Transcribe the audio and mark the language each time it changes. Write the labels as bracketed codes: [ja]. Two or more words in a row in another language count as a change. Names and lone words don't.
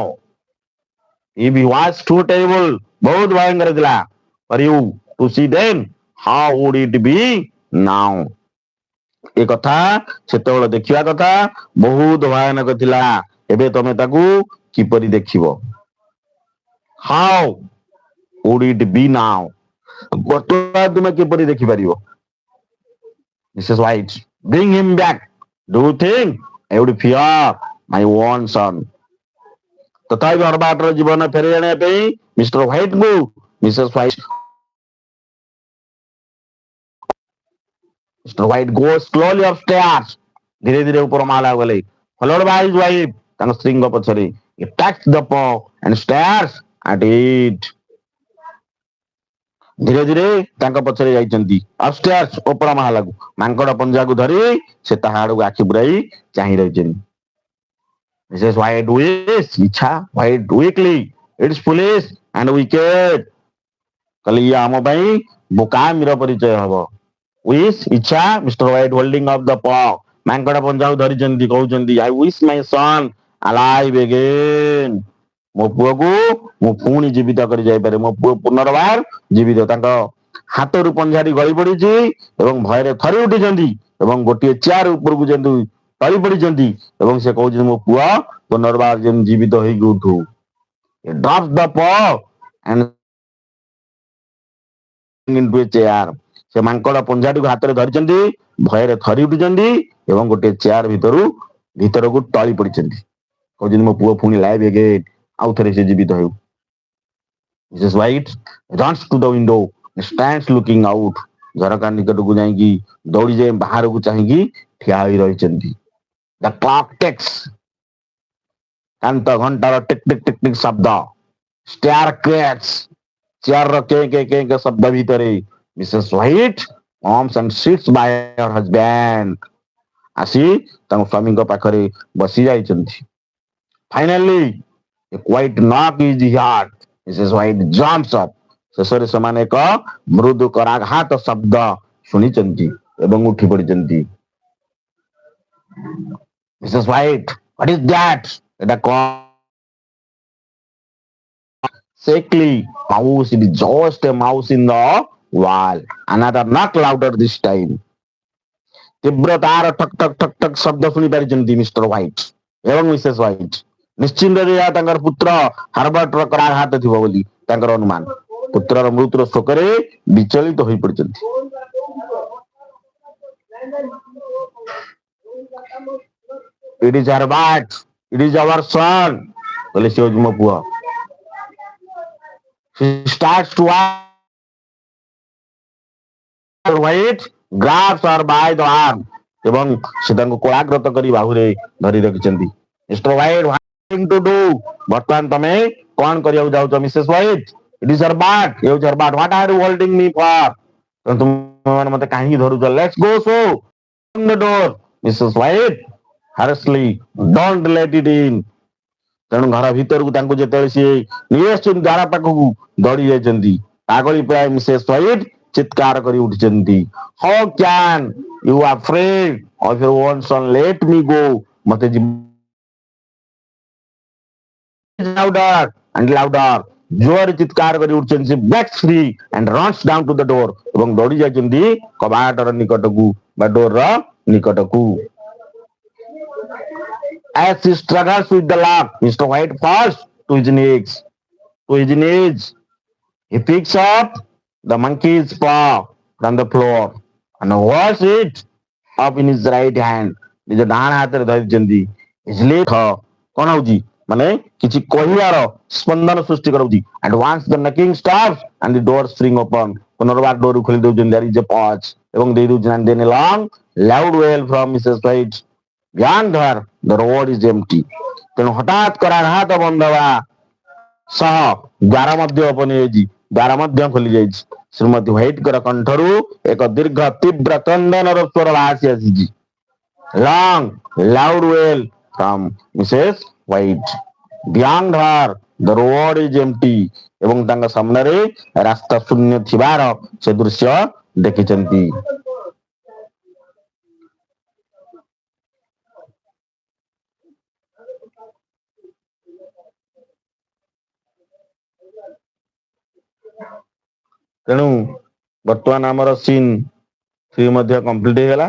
[en] If he was too terrible, [or] ବହୁତ ଭୟଙ୍କର ଥିଲା। [en] For you to see then, how would it be now? [or] ଏ କଥା ସେତେବେଳେ ଦେଖିବା କଥା ବହୁତ ଭୟାନକ ଥିଲା। ଏବେ ତମେ ତାକୁ କିପରି ଦେଖିବ? [en] How would it be now? [or] ବର୍ତ୍ତମାନ ତୁମେ କିପରି ଦେଖିପାରିବ? [en] Mrs. White, bring him back. Do you think I would fear my own son? [or] ତଥାପି ହରବାଟର ଜୀବନ ଫେରାଇ ଆଣିବା ପାଇଁ ମିଷ୍ଟର ହ୍ୱାଇଟଙ୍କୁ ମିସେସ୍ ହ୍ୱାଇଟ Mr. [en] White goes slowly upstairs. [or] ଧୀରେ ଧୀରେ ଉପର ମହଲା ଗଲେ। [en] Followed by his wife, [or] ତାଙ୍କ ସ୍ତ୍ରୀଙ୍କ ପଛରେ। [en] He takes the paw and stares at it. [or] ଧୀରେ ଧୀରେ ତାଙ୍କ ପଛରେ ଯାଇଛନ୍ତି। Upstairs, ଉପର ମହଲାକୁ। [en] ମାଙ୍କଡ ପଞ୍ଜାକୁ ଧରି ସେ ତାହା ଆଡକୁ ଆଖି ପୁରାଇ ଚାହିଁ ରହିଛନ୍ତି। Mrs. White wishes, ଇଚ୍ଛା, White weakly, it's foolish and wicked. [or] କହିଲେ ଇଏ ଆମ ପାଇଁ ବୋକାମିର ପରିଚୟ ହବ। [en] Wish, ଇଚ୍ଛା, Mr. White holding up the paw. [or] ମାଙ୍କଡ ପଞ୍ଜାକୁ ଧରିଛନ୍ତି କହୁଛନ୍ତି [en] I wish my son alive again. [or] ମୋ ପୁଅକୁ ମୁଁ ପୁଣି ଜୀବିତ କରି ଯାଇପାରେ। ମୋ ପୁଅ ପୁନର୍ବାର ଜୀବିତ। ତାଙ୍କ ହାତରୁ ପଞ୍ଝାଟି ଗଳି ପଡିଛି ଏବଂ ଭୟରେ ଥରି ଉଠିଛନ୍ତି ଏବଂ ଗୋଟିଏ ଚେୟାର ଉପରକୁ ଯେମିତି ଟଳି ପଡିଛନ୍ତି ଏବଂ ସେ କହୁଛନ୍ତି ମୋ ପୁଅ ପୁନର୍ବାର ଯେମିତି ଜୀବିତ ହେଇକି ଉଠୁ। [en] Drops the paw and into a chair. [or] ସେ ମାଙ୍କଡ ପଞ୍ଝାଟିକୁ ହାତରେ ଧରିଛନ୍ତି ଭୟରେ ଥରି ଉଠିଛନ୍ତି ଏବଂ ଗୋଟିଏ ଚେୟାର ଭିତରକୁ ଟଳି ପଡିଛନ୍ତି। କହୁଛନ୍ତି ମୋ ପୁଅ ପୁଣି [en] live again, [or] ଆଉ ଥରେ ସେ ଜୀବିତ ହେଉ। [en] Mrs. White runs to the window and stands looking out. [or] ଝରକା ନିକଟକୁ ଯାଇକି ଦୌଡ଼ି ଯାଇ ବାହାରକୁ ଚାହିଁକି ଠିଆ ହୋଇ ରହିଛନ୍ତି। [en] The clock ticks. [or] କାନ୍ଥ ଘଣ୍ଟାର ଟିକ୍ ଟିକ୍ ଟିକ୍ ଟିକ୍ ଶବ୍ଦ। [en] Stair cracks. [or] ଚେୟାରର କେଁ କେଁ କେଁ କେଁ ଶବ୍ଦ ଭିତରେ Mrs. [en] White comes and sits by her husband. [or] ଆସି ତାଙ୍କ ସ୍ୱାମୀଙ୍କ ପାଖରେ ବସି ଯାଇଛନ୍ତି। [en] Finally, a quiet knock is heard. Mrs. White jumps up. [or] ଶେଷରେ ସେମାନେ ଏକ ମୃଦୁ କରାଘାତ ଶବ୍ଦ ଶୁଣିଛନ୍ତି ଏବଂ ଉଠି ପଡିଛନ୍ତି। [en] Mrs. White, what is that? [or] ଏଟା କଣ? [en] Sickly, mouse, it is just a mouse in the wall. Another knock louder this time. [or] ତୀବ୍ର ତାର ଠକ୍ ଠକ୍ ଠକ୍ ଠକ୍ ଶବ୍ଦ ଶୁଣି ପାରିଛନ୍ତି ମିଷ୍ଟର ହ୍ୱାଇଟ୍ ଏବଂ ମିସେସ୍ ହ୍ୱାଇଟ୍। ନିଶ୍ଚିନ୍ତ ଏହା ତାଙ୍କର ପୁତ୍ର ହାର୍ବର୍ଟର କରାଘାତ ଥିବ ବୋଲି ତାଙ୍କର ଅନୁମାନ। ପୁତ୍ରର ମୃତ୍ୟୁର ଶୋକରେ ବିଚଳିତ ହୋଇ ପଡିଛନ୍ତି। [en] It is Herbert, it is our son. [or] କହିଲେ ସେ ହେଉଛି ମୋ ପୁଅ। [en] She starts to White grabs her by the arm. [or] ଏବଂ ସେ ତାଙ୍କୁ କୋଳାଗ୍ରତ କରି ବାହୁରେ ଧରି ରଖିଛନ୍ତି। ମିଷ୍ଟର ହ୍ୱାଇଟ୍, [en] what to do? [or] ବର୍ତ୍ତମାନ ତମେ କଣ କରିବାକୁ ଯାଉଛ ମିସେସ୍ ହ୍ୱାଇଟ୍? [en] It is Herbert, [or] ଏ ହେଉଛି Herbert. [en] What are you holding me for? [or] ତୁମେ ମତେ କାହିଁକି ଧରୁଛ? [en] Let's go so. Open the door. Mrs. White harshly, don't let it in. [or] ତେଣୁ ଘର ଭିତରକୁ ତାଙ୍କୁ ଯେତେବେଳେ ସିଏ ନେଇ ଆସିଛନ୍ତି ଦ୍ୱାର ପାଖକୁ ଦୌଡ଼ି ଯାଇଛନ୍ତି। ପାଗଳି ପ୍ରାୟ ମିସେସ୍ ହ୍ୱାଇଟ୍ ଚିତ୍କାର କରି ଉଠିଛନ୍ତି। [en] How can you afraid of your own son? Let me go. ମତେ louder and louder. [or] ଜୋରରେ ଚିତ୍କାର କରି ଉଠୁଛନ୍ତି। [en] ସେ breaks free and runs down to the door. [or] ଏବଂ ଦୌଡ଼ି ଯାଇଛନ୍ତି କବାଟର ନିକଟକୁ ବା ଡୋରର ନିକଟକୁ। [en] As he struggles with the lock, Mr. White falls to his knees. He picks up the monkey's paw from the floor and holds it up in his right hand. [or] ନିଜ ଡାହାଣ ହାତରେ ଧରିଛନ୍ତି। [en] His left [or] କଣ ହଉଛି ମାନେ କିଛି କହିବାର ସ୍ପନ୍ଦନ ସୃଷ୍ଟି କରାଉଛି। [en] And once the knocking stops and the door swing open, [or] ପୁନର୍ବାର ଡୋର ଖୋଲି ଦଉଛନ୍ତି। [en] There is a pause [or] ଏବଂ ଦେଇ ଦଉଛନ୍ତି [en] and then a long loud wail from Mrs. White. Beyond her, the road is empty. [or] ତେଣୁ ହଠାତ୍ କରାଘାତ ବନ୍ଦ ହେବା ସହ ଦ୍ୱାର ମଧ୍ୟ ଓପନ ହେଇଯାଇଛି। ଦ୍ୱାର ମଧ୍ୟ ଖୋଲି ଯାଇଛି। ଶ୍ରୀମତୀ ହ୍ୱାଇଟଙ୍କର କଣ୍ଠରୁ ଏକ ଦୀର୍ଘ ତୀବ୍ର କ୍ରନ୍ଦନର ସ୍ୱର ବାହାରି ଆସିଛି। [en] Long loud wail from Mrs. White. Beyond her, the road is empty [or] ଏବଂ ତାଙ୍କ ସାମ୍ନାରେ ରାସ୍ତା ଶୂନ୍ୟ ଥିବାର ସେ ଦୃଶ୍ୟ ଦେଖିଛନ୍ତି। ତେଣୁ ବର୍ତ୍ତମାନ ଆମର ସିନ୍ 3 ମଧ୍ୟ କମ୍ପ୍ଲିଟ ହେଇଗଲା।